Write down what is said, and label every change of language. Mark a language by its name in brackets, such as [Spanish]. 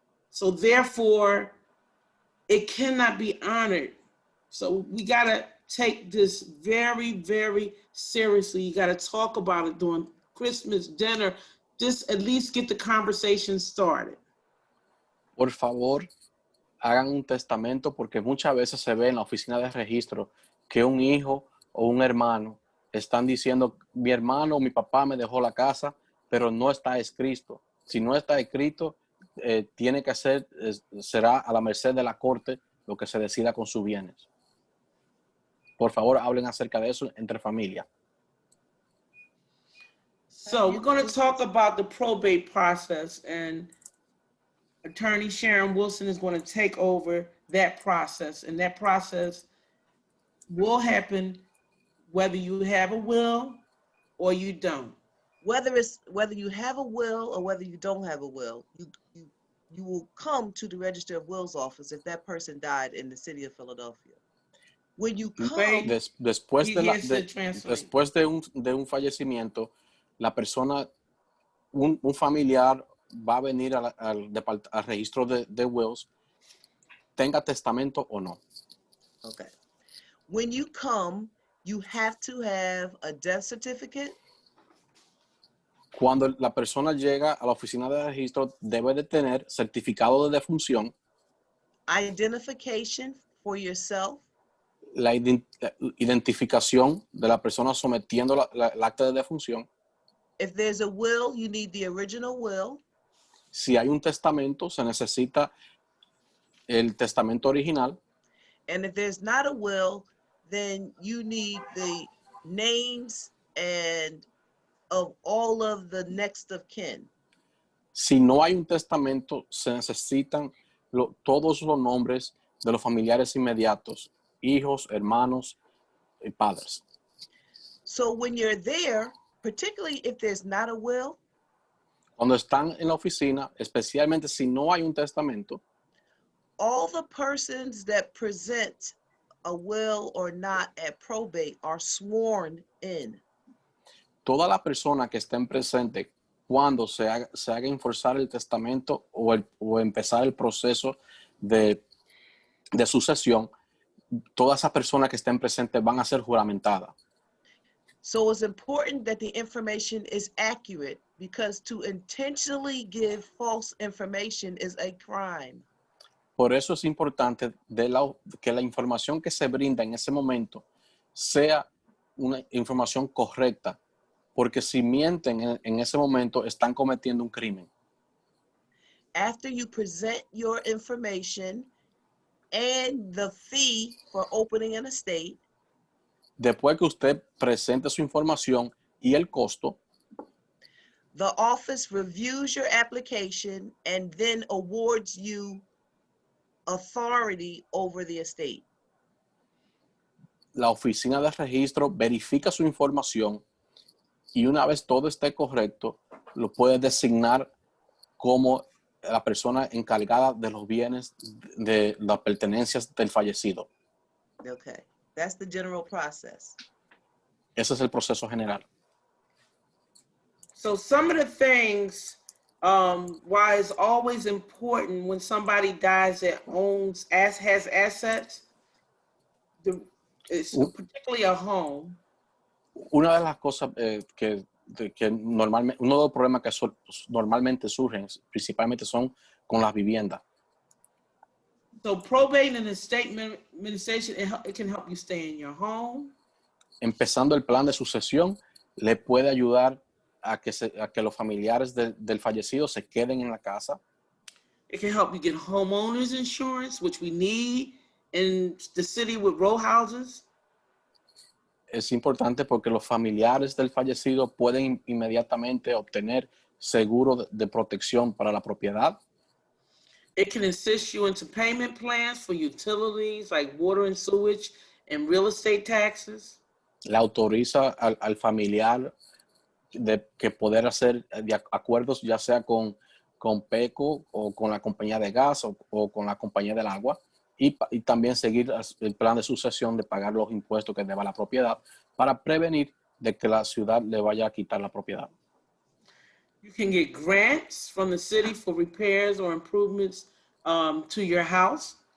[English] So therefore, it cannot be honored. So we gotta take this very, very seriously. You gotta talk about it during Christmas dinner. Just at least get the conversation started. [Spanish] Por favor, hagan un testamento, porque muchas veces se ve en la oficina de registro que un hijo o un hermano están diciendo, mi hermano o mi papá me dejó la casa, pero no está escrito. Si no está escrito, tiene que será a la merced de la corte lo que se decida con sus bienes. Por favor, hablen acerca de eso entre familia. [English] So we're going to talk about the probate process, and Attorney Sharon Wilson is going to take over that process, and that process will happen whether you have a will or you don't. Whether you have a will or whether you don't have a will, you will come to the Register of Wills office if that person died in the city of Philadelphia. When you come, [Spanish] después de un fallecimiento, la persona, un familiar va a venir al registro de wills tenga testamento o no. [English] Okay. When you come, you have to have a death certificate. [Spanish] Cuando la persona llega a la oficina de registro, debe de tener certificado de defunción, [English] Identification for yourself, [Spanish] la identificación de la persona sometiendo el acta de defunción. [English] if there's a will, you need the original will, [Spanish] Si hay un testamento, se necesita el testamento original. [English] and if there's not a will, then you need the names and of all of the next of kin. [Spanish] Si no hay un testamento, se necesitan todos los nombres de los familiares inmediatos, hijos, hermanos y padres. [English] So when you're there, particularly if there's not a will, [Spanish] Cuando están en la oficina, especialmente si no hay un testamento, [English] all the persons that present a will or not at probate are sworn in. [Spanish] toda la persona que estén presente cuando se haga enforzar el testamento o empezar el proceso de sucesión, todas esas personas que estén presentes van a ser juramentadas. [English] So it's important that the information is accurate, because to intentionally give false information is a crime. [Spanish] Por eso es importante que la información que se brinda en ese momento sea una información correcta, porque si mienten en ese momento están cometiendo un crimen. [English] After you present your information and the fee for opening an estate, [Spanish] Después que usted presente su información y el costo, [English] the office reviews your application and then awards you authority over the estate. [Spanish] la oficina de registro verifica su información y una vez todo esté correcto, lo puede designar como la persona encargada de los bienes de las pertenencias del fallecido. [English] Okay, that's the general process. [Spanish] Ese es el proceso general. [English] So some of the things why it's always important when somebody dies that has assets, it's particularly a home. [Spanish] Una de las cosas que normalmente, uno de los problemas que normalmente surgen, principalmente son con las viviendas. [English] So probate and estate administration, it can help you stay in your home. [Spanish] Empezando el plan de sucesión, le puede ayudar a que los familiares del fallecido se queden en la casa. [English] It can help you get homeowners insurance, which we need in the city with row houses. [Spanish] Es importante porque los familiares del fallecido pueden inmediatamente obtener seguro de protección para la propiedad. [English] It can assist you into payment plans for utilities like water and sewage and real estate taxes. [Spanish] Le autoriza al familiar que poder hacer acuerdos ya sea con PECO o con la compañía de gas o con la compañía del agua y también seguir el plan de sucesión de pagar los impuestos que deba la propiedad para prevenir de que la ciudad le vaya a quitar la propiedad. [English] You can get grants from the city for repairs or improvements to your house.